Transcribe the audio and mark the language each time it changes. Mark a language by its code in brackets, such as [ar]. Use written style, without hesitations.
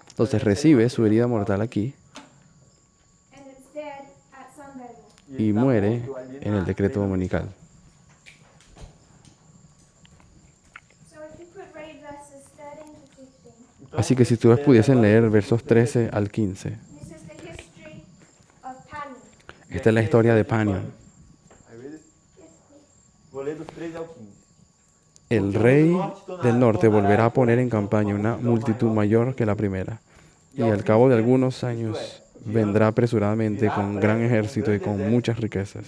[es] Entonces recibe su herida mortal aquí [en] and it's dead at Sunday law. [es] y muere en el decreto dominical. [en] So if you could read verses 13 to 15. [es] Así que si ustedes pudiesen leer versos 13 al 15. [en] This is the history of Panion. [es] Esta es la historia de Panion. [pt] Aí ele- Vou ler dos 13 ao 15. [es] El rey del norte volverá a poner en campaña una multitud mayor que la primera, y al cabo de algunos años vendrá apresuradamente con gran ejército y con muchas riquezas.